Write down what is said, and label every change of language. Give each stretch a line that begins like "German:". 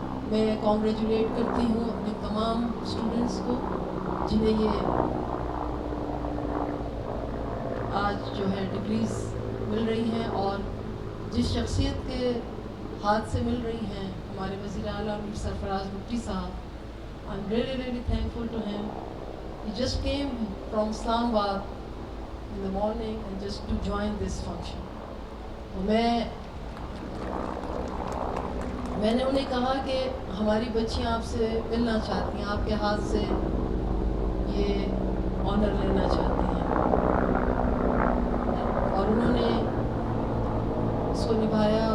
Urdu: میں کانگریچولیٹ کرتی ہوں اپنے تمام اسٹوڈنٹس کو جنہیں یہ آج جو ہے ڈگریز مل رہی ہیں اور جس شخصیت کے ہاتھ سے مل رہی ہیں، ہمارے وزیر اعلیٰ میر سرفراز بھٹی صاحب.
English: I'm really thankful to him. He just came from Islamabad in the morning and just to join this function.
Urdu: میں نے انہیں کہا کہ ہماری بچیاں آپ سے ملنا چاہتی ہیں، آپ کے ہاتھ سے یہ آنر لینا چاہتی ہیں، اور انہوں نے اس کو نبھایا.